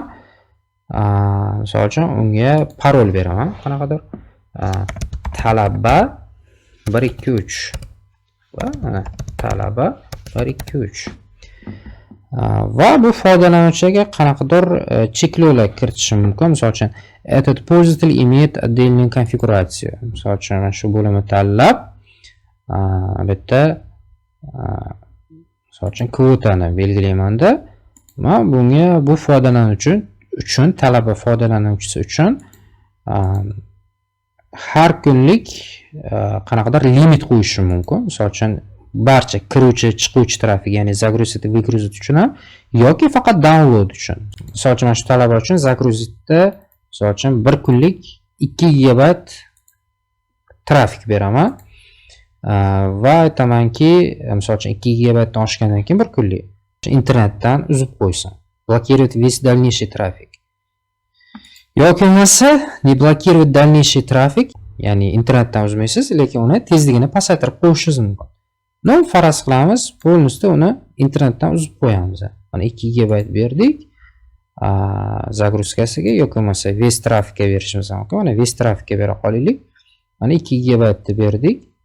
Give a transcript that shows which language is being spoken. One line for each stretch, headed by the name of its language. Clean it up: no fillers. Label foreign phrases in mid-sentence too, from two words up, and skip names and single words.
Uzbek: Misol uchun unga parol beraman. Qanaqadir talaba 123 va mana talaba 123 va bu foydalanuvchiga qanaqadir cheklovlar kiritishim mumkin. Misol uchun
Russian: этот пользователь имеет отдельную конфигурацию.
Uzbek: Misol uchun mana shu bo'limni tanlab bitta misol uchun kvotani belgilaymanda, men bunga bu foydalanuvchi uchun talaba foydalanuvchisi uchun har kunlik qanaqadir limit qo'yishim mumkin. Misol uchun barcha kiruvchi chiquvchi trafik, ya'ni
Russian: загрузить выгрузить
Uzbek: uchun ham yoki faqat download uchun. Misol uchun shu talaba uchun загрузitda misol uchun 1 kunlik 2 GB trafik beraman va aytamanki, misol uchun 2 GB dan oshgandan keyin 1 kunlik internetdan uzib qo'ysin.
Russian: Блокировать весь дальнейший трафик.
Uzbek: Yoki bo'lmasa,
Russian: не блокировать дальнейший трафик,
Uzbek: ya'ni internetdan uzmaysiz, lekin uni tezligini pasaytirib qo'yishingiz mumkin. Nun faraz qilamiz, polностью uni internetdan uzib qo'yamiz. Mana 2 GB berdik загрузкasiga, yoki bo'lmasa весь trafikka berishimiz mumkin. Mana весь trafikka bera qolaylik. Mana 2 GB ni berdik.